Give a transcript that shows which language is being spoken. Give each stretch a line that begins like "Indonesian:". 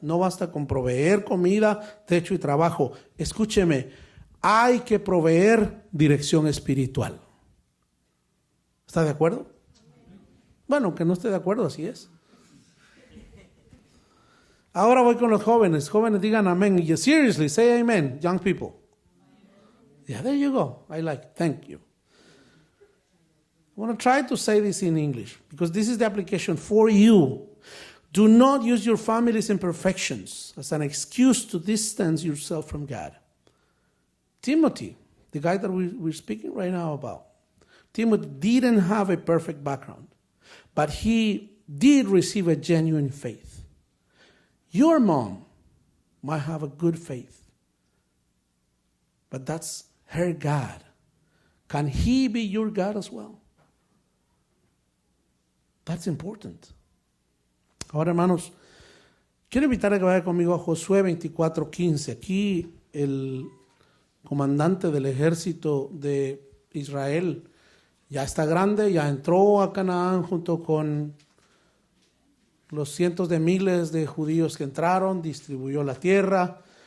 Spanish: No basta con proveer comida, techo y trabajo. Escúcheme, hay que proveer dirección espiritual. ¿Está de acuerdo? Bueno, aunque no esté de acuerdo, así es. Ahora voy con los jóvenes. Jóvenes, digan amén.
English: Seriously, say amen, young people. Yeah, there you go. I like it. Thank you. I want to try to say this in English because this is the application for you. Do not use your family's imperfections as an excuse to distance yourself from God. Timothy, the guy that we're speaking right now about, Timothy didn't have a perfect background, but he did receive a genuine faith. Your mom might have a good faith, but that's her God? Can he be your God as well? That's important.
Spanish: Ahora, hermanos, quiero invitar a que vaya conmigo a Josué 24:15. Aquí el comandante del ejército de Israel ya está grande, ya entró a Canaán junto con los cientos de miles de judíos que entraron, distribuyó la tierra.